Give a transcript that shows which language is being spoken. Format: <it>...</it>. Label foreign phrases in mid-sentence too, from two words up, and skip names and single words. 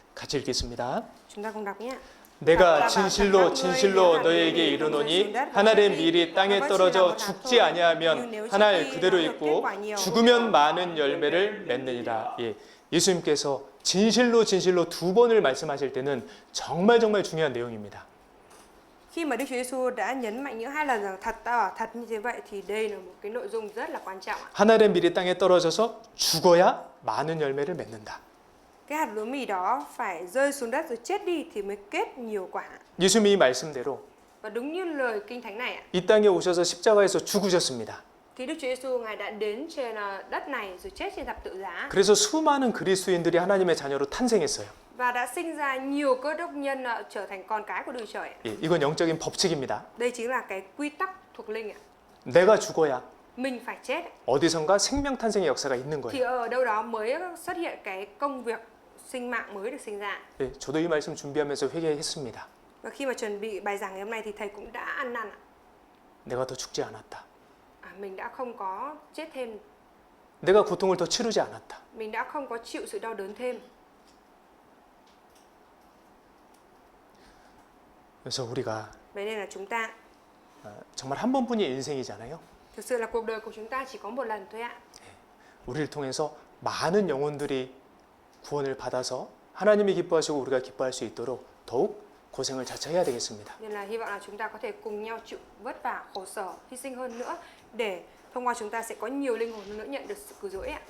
<ko>같이 읽겠습니다.</ko> <vi>Chúng ta cùng đọc nhé.</vi> <ko>내가 진실로 진실로 너희에게 이르노니 한 알의 밀이 땅에 떨어져 죽지 아니하면 한 알 그대로 있고 죽으면 많은 열매를 맺느니라. 예, 예수님께서 진실로 진실로 두 번을 말씀하실 때는 정말 중요한 내용입니다.</ko> <vi>Khi mà Đức Chúa Giêsu đã nhấn mạnh những hai lần rằng thật như thế vậy thì đây là một cái nội dung rất là quan trọng.</vi> <ko>한 알의 밀이 땅에 떨어져서 죽어야 많은 열매를 맺는다.</ko> <vi>Cái hạt lúa mì đó phải rơi xuống đất rồi chết đi thì mới kết nhiều quả.</vi> <ko>예수님이 이 말씀대로</ko> <vi>Và đúng như lời Kinh Thánh này ạ,</vi> <ko>이 땅에 오셔서 십자가에서 죽으셨습니다.</ko> <vi>thì Đức Chúa Giêsu Ngài đã đến trên đất này rồi chết trên thập tự giá</vi> <ko>그래서 수많은 그리스도인들이 하나님의 자녀로 탄생했어요.</ko> <vi>và đã sinh ra nhiều cơ đốc nhân trở thành con cái của Đức Chúa Trời ạ.</vi> <ko>예, 이건 영적인 법칙입니다.</ko> <vi>Đây chính là cái quy tắc thuộc linh ạ.</vi> <ko>내가 죽어야</ko> <vi>Mình phải chết</vi> <ko>어디선가 생명 탄생의 역사가 있는</ko> <vi>thì</vi> <ko>거예요.</ko> <vi>ở đâu đó mới xuất hiện cái công việc sinh mạng mới được sinh ra.</vi> <ko>예, 저도 이 말씀 준비하면서 회개했습니다.</ko> <vi>Và khi mà chuẩn bị bài giảng ngày hôm nay thì thầy cũng đã ăn năn ạ.</vi> <ko>내가 더 죽지 않았다.</ko> <vi>Mình đã không có chết thêm,</vi> <ko>내가 고통을 더 치르지 않았다.</ko> <vi>mình đã không có chịu sự đau đớn thêm.</vi> <ko>그래서 우리가</ko> <vi>Vậy nên là chúng ta</vi> <ko>정말 한 번뿐인 인생이잖아요.</ko> <vi>thực sự là cuộc đời của chúng ta chỉ có một lần thôi ạ.</vi> <ko>우리를 통해서 많은 영혼들이 구원을 받아서 하나님이 기뻐하시고 우리가 기뻐할 수 있도록 더욱 고생을 자처해야 되겠습니다.</ko> <vi>Nên là hy vọng là chúng ta có thể cùng nhau chịu vất vả, khổ sở, hy sinh hơn nữa để thông qua chúng ta sẽ có nhiều linh hồn hơn nữa nhận được sự cứu rỗi ạ.</vi>